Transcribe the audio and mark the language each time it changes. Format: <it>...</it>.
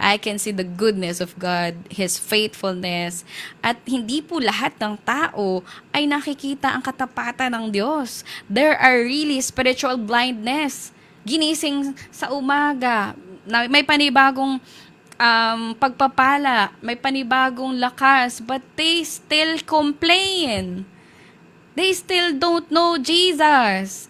<en>I can see the goodness of God, His faithfulness.</en> <tl>At hindi po lahat ng tao ay nakikita ang katapatan ng Diyos.</tl> <en>There are really spiritual blindness.</en> <tl>Ginising sa umaga, may panibagong pagpapala, may panibagong lakas,</tl> <en>but they still complain. They still don't know Jesus.</en>